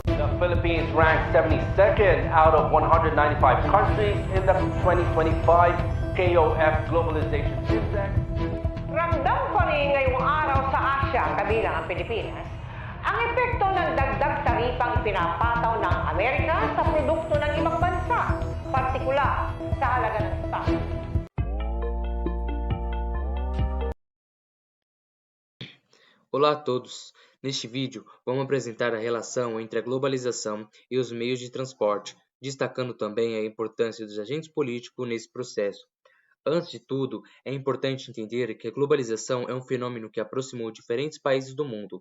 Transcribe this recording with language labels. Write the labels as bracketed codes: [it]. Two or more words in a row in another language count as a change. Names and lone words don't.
[en] Philippines ranked 72nd out of 195 countries in the 2025 KOF Globalization Index. [tl] Ramdam pa rin ngayong araw sa Asia, kabilang ang Pilipinas, ang epekto ng dagdag taripang pinapataw ng Amerika sa produkto ng ibang bansa, partikular sa halaga ng stock. [pt] Olá a todos! Neste vídeo, vamos apresentar a relação entre a globalização e os meios de transporte, destacando também a importância dos agentes políticos nesse processo. Antes de tudo, é importante entender que a globalização é um fenômeno que aproximou diferentes países do mundo.